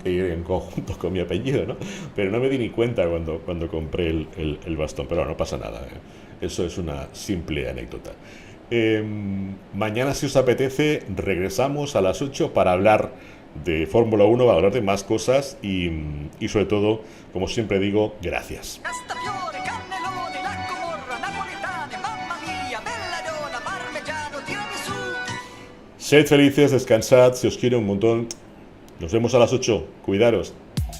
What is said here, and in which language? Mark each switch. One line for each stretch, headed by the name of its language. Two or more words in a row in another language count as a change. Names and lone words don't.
Spanish: Que ir en conjunto con mi apellido, ¿no? Pero no me di ni cuenta cuando compré el bastón, pero no pasa nada, ¿eh? Eso es una simple anécdota. Mañana, si os apetece, regresamos a las 8 para hablar de Fórmula 1, para hablar de más cosas y sobre todo, como siempre digo, gracias.
Italian: Castafiore, cannellone, la Comorra, napoletane, mamma mia, belladona, parmigiano, tiramisù.
Spanish: Sed felices, descansad, se os quiere un montón. Nos vemos a las 8. Cuidaros.